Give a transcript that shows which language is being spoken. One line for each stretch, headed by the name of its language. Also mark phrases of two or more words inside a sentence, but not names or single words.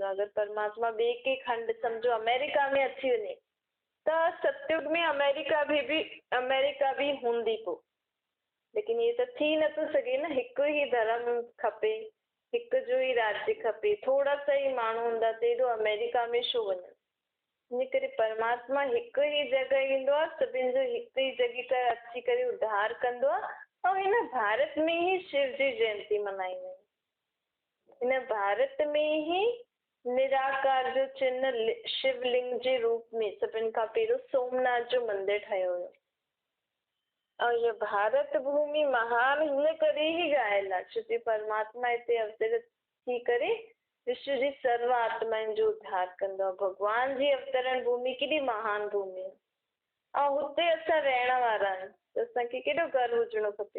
Sindhi: अगरि परमात्मा ॿिए के खंड सम्झो अमेरिका में अची वञे त सतयुग में अमेरिका बि हूंदी पोइ, लेकिन इहे त थी नथो सघे न। हिकु ई धर्म खपे, हिकु जो ई राज्य खपे। थोरा सा ई माण्हू हूंदा त एॾो अमेरिका में छो वञनि। इन करे परमात्मा हिकु ई जॻह ईंदो आहे, सभिनि जो हिकु ई जॻह ते अची करे उद्धार कंदो आहे। ऐं हिन भारत में ई शिव जी जयंती मल्हाईंदा आहियूं। हिन भारत में ई निराकार जो चिन्ह शिवलिंग जे रूप में सभिनि खां पहिरियों सोमनाथ जो मंदिर ठहियो हुयो। ऐं इहा भारत भूमि महान हिन करे ई ॻायल आहे छो कि परमात्मा हिते अवतरित थी करे विश्व जी सर्व आत्माउनि जो उद्धार कंदो आहे। भॻवान जी अवतरण भूमि केॾी महान भूमि आहे ऐं हुते असां रहण वारा आहियूं, त असांखे केॾो गर्व हुजणो खपे।